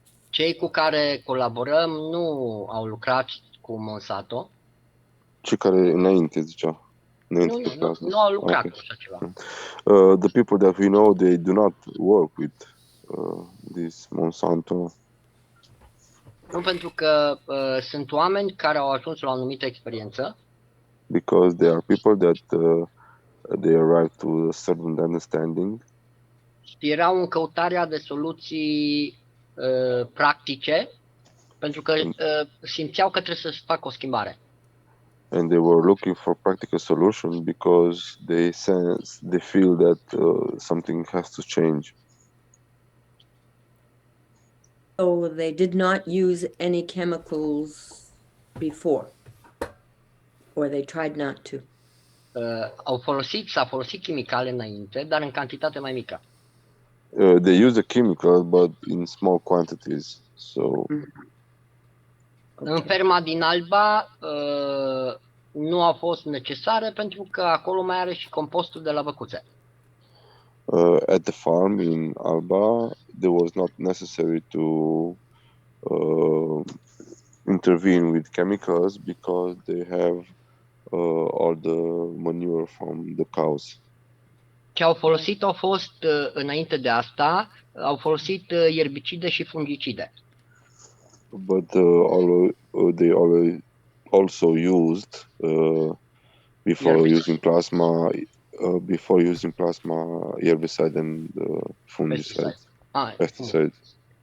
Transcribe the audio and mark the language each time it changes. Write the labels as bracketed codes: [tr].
[ro] Cei cu care colaborăm nu au lucrat cu Monsanto. Cei care înainte, zicea. Nu au lucrat cu așa ceva. [en] The people that we know, they do not work with this Monsanto. [ro] Nu, pentru că sunt oameni care au ajuns la o anumită experiență. [en] Because there are people that they arrive to a certain understanding. [ro] Erau în căutarea de soluții practice, pentru că simțeau că trebuie să facă o schimbare. [en] And they were looking for practical solutions because they feel that something has to change. So they did not use any chemicals before, or they tried not to. [ro] S-a folosit chimicale înainte, dar în cantitate mai mică. [en] They use a chemical, but in small quantities. So. [ro] În ferma din Alba nu au fost necesare pentru că acolo mai are și compostul de la băcuțe. [en] At the farm in Alba, there was not necessary to intervene with chemicals because they have all the manure from the cows. [ro] Ce au folosit au fost, înainte de asta, au folosit ierbicide și fungicide. [en] But they always also used before using plasma herbicide and fungicide, pesticides.